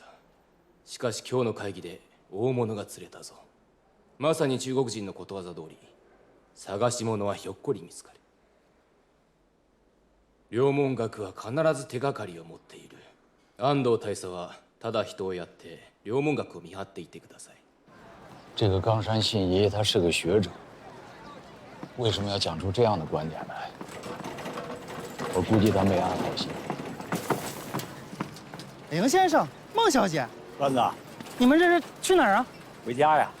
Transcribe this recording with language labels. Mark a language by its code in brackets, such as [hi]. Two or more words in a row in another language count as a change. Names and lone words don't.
[ja] しかし今日の会議で大物が釣れたぞ。まさに中国人のことわざ通り、探し物はひょっこり見つかる。両門学は必ず手がかりを持っている。安藤大佐はただ人をやって両門学を見張っていてください。 [zh] 这个冈山信一他是个学者，为什么要讲出这样的观点来？我估计他没安好心。凌先生，孟小姐，栓子，你们这是去哪儿啊？回家呀。